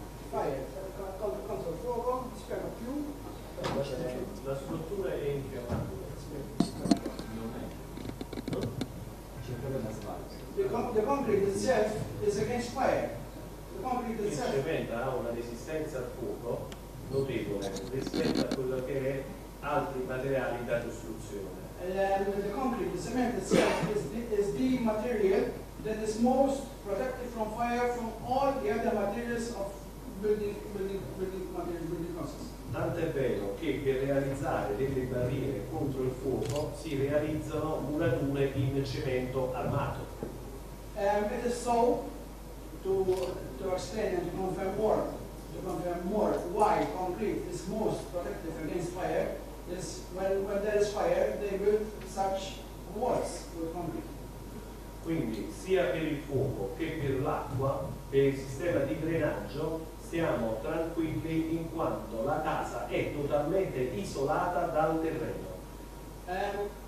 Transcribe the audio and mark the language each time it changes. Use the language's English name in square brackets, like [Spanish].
[Italian] Fire, contro il fuoco, spiega più. La struttura è infiammabile. [English] The concrete itself is against fire. The concrete [Italian] Il [English] itself. [Italian] cemento ha una resistenza al fuoco notevole rispetto a quello che è altri materiali da costruzione. [English] The concrete, the cement itself is the material that is most protected from fire from all the other materials of building process. [Italian] Tant'è vero che per realizzare delle barriere contro il fuoco si realizzano murature in cemento armato. [English] It is so, to explain and to confirm more why concrete is most protective against fire, is when there is fire, they build such walls with concrete. [Italian] Quindi sia per il fuoco che per l'acqua, per il sistema di drenaggio, stiamo tranquilli in quanto la casa è totalmente isolata dal terreno.